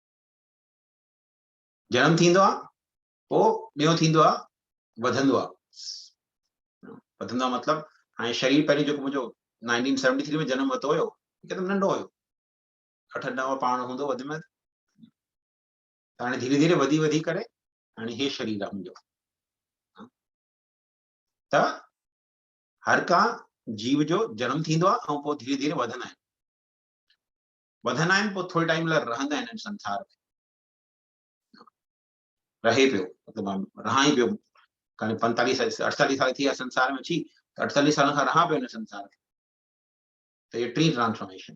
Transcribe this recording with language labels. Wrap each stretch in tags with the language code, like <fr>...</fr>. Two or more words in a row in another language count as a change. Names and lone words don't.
<sd>जनम थींदो आहे, पोइ ॿियो थींदो आहे, वधंदो आहे। वधंदो आहे मतिलबु हाणे शरीर पहिरीं जेको मुंहिंजो 1973 में जनम वरितो हुयो, हिकदमि नंढो हुयो, 8-9 पाउंड हूंदो वधि में। त हाणे धीरे धीरे वधी वधी करे हाणे हे शरीर आहे मुंहिंजो। त हर का जीव जो जनम थींदो आहे ऐं पोइ धीरे धीरे वधंदा आहिनि, पोइ थोरे टाइम लाइ रहंदा आहिनि संसार में, रहे पियो, मतिलबु रहां ई पियो। कहीं 45-48 साल थी विया संसार में अची, त 48 साल खां रहां पियो हिन संसार में। त इहे 3 ट्रांसफॉर्मेशन।</sd>